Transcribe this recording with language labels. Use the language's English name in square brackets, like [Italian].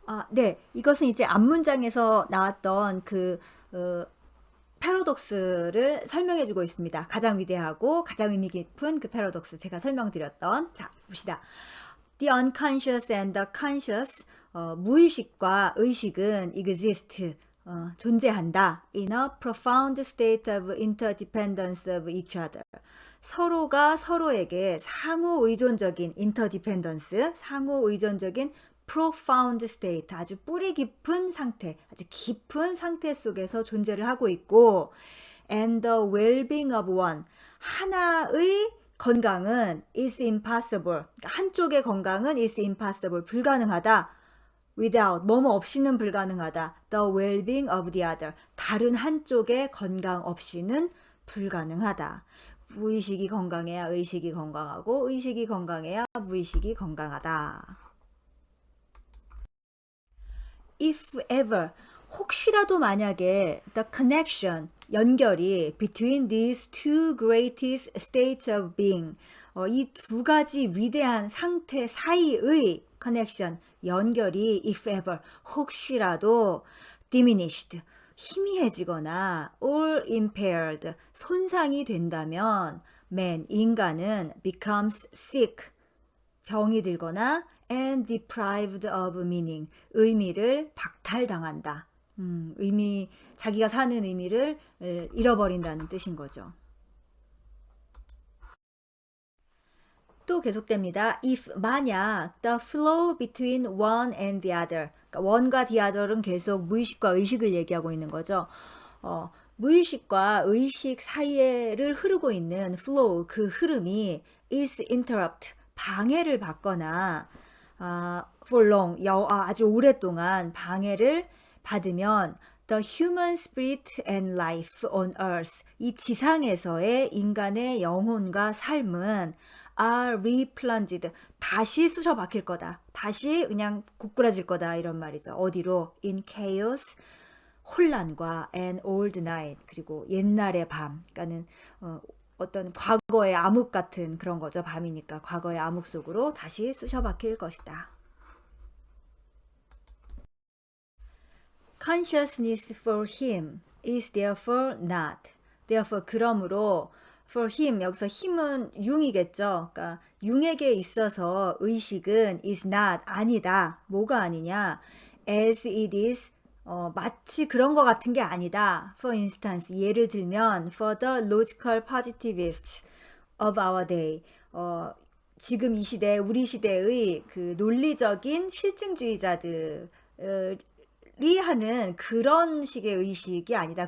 [Korean] 네. 이것은 이제 앞문장에서 나왔던 그 패러독스를 설명해주고 있습니다. 가장 위대하고 가장 의미 깊은 그 패러독스 제가 설명드렸던. 자, 봅시다. [English] The unconscious and the conscious, [Korean] 무의식과 의식은 [English] exist, [Korean] 존재한다. [English] In a profound state of interdependence of each other. [Korean] 서로가 서로에게 상호의존적인 interdependence, 상호의존적인 [English] profound state, [Korean] 아주 뿌리 깊은 상태, 아주 깊은 상태 속에서 존재를 하고 있고 [English] and the well-being of one. [Korean] 하나의 건강은 [English] is impossible. [Korean] 그러니까 한쪽의 건강은 [English] is impossible. [Korean] 불가능하다. without, 뭐뭐 없이는 불가능하다. [English] the well-being of the other. [Korean] 다른 한쪽의 건강 없이는 불가능하다. 무의식이 건강해야 의식이 건강하고 의식이 건강해야 무의식이 건강하다. [English] If ever, [Korean] 혹시라도 만약에 [English] the connection, [Korean] 연결이 [English] between these two greatest states of being, [Korean] 이 두 가지 위대한 상태 사이의 [English] connection, 연결이 if ever, [Korean] 혹시라도 [English] diminished, [Korean] 희미해지거나 [English] or impaired, [Korean] 손상이 된다면 [English] man, [Korean] 인간은 [English] becomes sick, [Korean] 병이 들거나 [English] and deprived of meaning, [Korean] 의미를 박탈당한다. 자기가 사는 의미를 잃어버린다는 뜻인 거죠. 또 계속됩니다. [English] If [Korean] 만약 [English] the flow between one and the other, [Korean] 그러니까 [English] one과 the other은 [Korean] 계속 무의식과 의식을 얘기하고 있는 거죠. 무의식과 의식 사이를 흐르고 있는 flow, 그 흐름이 [English] is interrupt, [Korean] 방해를 받거나 [English] for long, [Korean] 아주 오랫동안 방해를 받으면 [English] the human spirit and life on earth, [Korean] 이 지상에서의 인간의 영혼과 삶은 [English] are replunged, [Korean] 다시 쑤셔 박힐 거다. 다시 그냥 고꾸라질 거다. 이런 말이죠. 어디로? [English] in chaos, [Korean] 혼란과 [English] and old night, [Korean] 그리고 옛날의 밤. 그러니까는 어떤 과거의 암흑 같은 그런 거죠. 밤이니까 과거의 암흑 속으로 다시 쑤셔 박힐 것이다. [English] Consciousness for him is therefore not. Therefore, [Korean] 그러므로 [English] for him, [Korean] 여기서 힘은 융이겠죠. 그러니까 융에게 있어서 의식은 [English] is not, [Korean] 아니다. 뭐가 아니냐? [English] as it is, [Korean] 마치 그런 것 같은 게 아니다. [English] For instance, [Korean] 예를 들면 [English] for the logical positivists of our day, [Korean] 지금 이 시대, 우리 시대의 그 논리적인 실증주의자들이 하는 그런 식의 의식이 아니다.